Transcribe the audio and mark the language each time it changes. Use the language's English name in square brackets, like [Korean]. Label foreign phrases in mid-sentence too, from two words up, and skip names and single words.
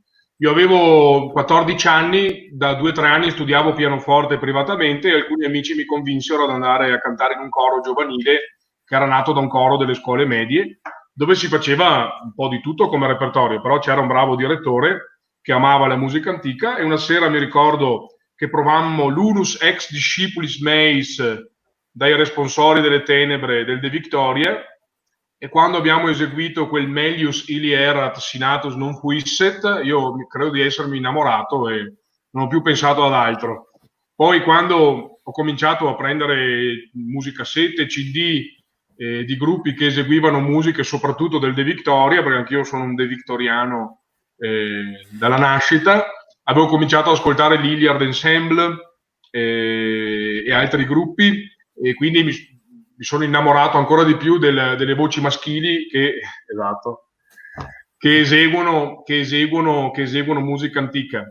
[Italian] Io avevo 14 anni, da 2 o 3 anni studiavo pianoforte privatamente e alcuni amici mi convinsero ad andare a cantare in un coro giovanile che era nato da un coro delle scuole medie, dove si faceva un po' di tutto come repertorio, però c'era un bravo direttore che amava la musica antica e una sera mi ricordo che provammo l'Unus ex discipulis meis dai responsori delle tenebre del De Victoria, e quando abbiamo eseguito quel [Latin] Melius ili erat sinatus non fuisset, [Italian] io credo di essermi innamorato e non ho più pensato ad altro. Poi quando ho cominciato a prendere musicassette, CD di gruppi che eseguivano musiche soprattutto del De Victoria, perché anch'io sono un De Victoriano dalla nascita, avevo cominciato ad ascoltare l'Iliard Ensemble e altri gruppi, e quindi mi sono innamorato ancora di più delle voci maschili che eseguono musica antica.